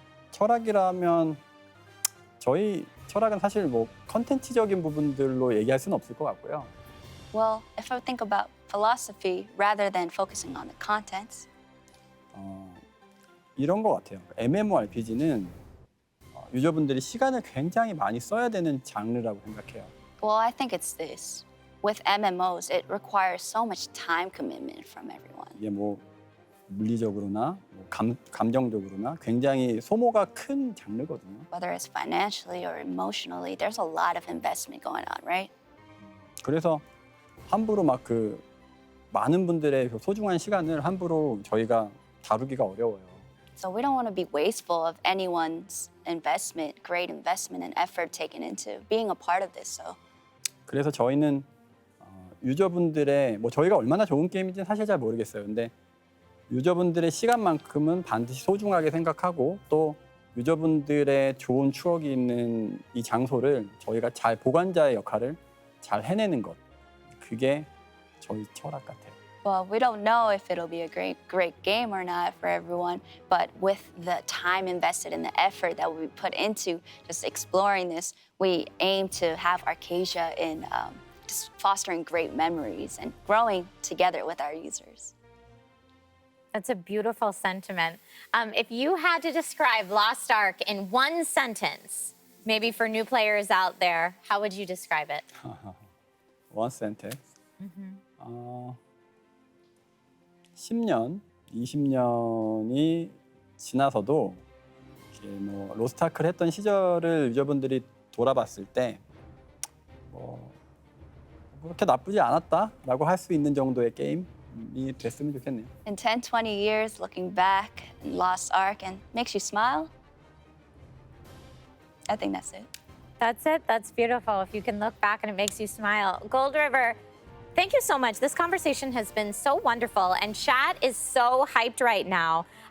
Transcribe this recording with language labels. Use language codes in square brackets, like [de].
[ko] 철학이라면 저희 철학은 사실 뭐 컨텐츠적인 부분들로 얘기할 수는 없을 것 같고요. [en] Well, if I think about philosophy rather than focusing on the contents, [ko] 이런 것 같아요. MMORPG는 유저분들이 시간을 굉장히 많이 써야 되는 장르라고 생각해요. [en] well, I think it's this. With MMOs, it requires so much time commitment from everyone. [ko] 이게 뭐 물리적으로나 뭐 감정적으로나 굉장히 소모가 큰 장르거든요. [en] Whether it's financially or emotionally, there's a lot of investment going on, right? [ko] 그래서 함부로 막 그 많은 분들의 그 소중한 시간을 함부로 저희가 다루기가 어려워요. [en] So we don't want to be wasteful of anyone's investment, great investment and effort taken into being a part of this. So. [ko] 그래서 저희는 유저분들의 뭐 저희가 얼마나 좋은 게임인지는 사실 잘 모르겠어요. 근데 유저분들의 시간만큼은 반드시 소중하게 생각하고 또 유저분들의 좋은 추억이 있는 이 장소를 저희가 잘 보관자의 역할을 잘 해내는 것. 그게 저희 철학 같아요. [en] Well, we don't know if it'll be a great game or not for everyone, but with the time invested and the effort that we put into just exploring this, we aim to have Arcasia in just fostering great memories and growing together with our users. That's a beautiful sentiment. If you had to describe Lost Ark in one sentence, maybe for new players out there, how would you describe it? One sentence. [ko] 10년, 20년이 지나서도 뭐 로스트아크를 했던 시절을 유저분들이 돌아봤을 때 그렇게 나쁘지 않았다라고 할 수 있는 정도의 게임이 됐으면 좋겠네요. [en] In 10, 20 years, looking back in Lost Ark and makes you smile. I think that's it. That's it. That's beautiful. If you can look back and it makes you smile. Gold River, thank you so much. This conversation has been so wonderful, and chat is so hyped right now.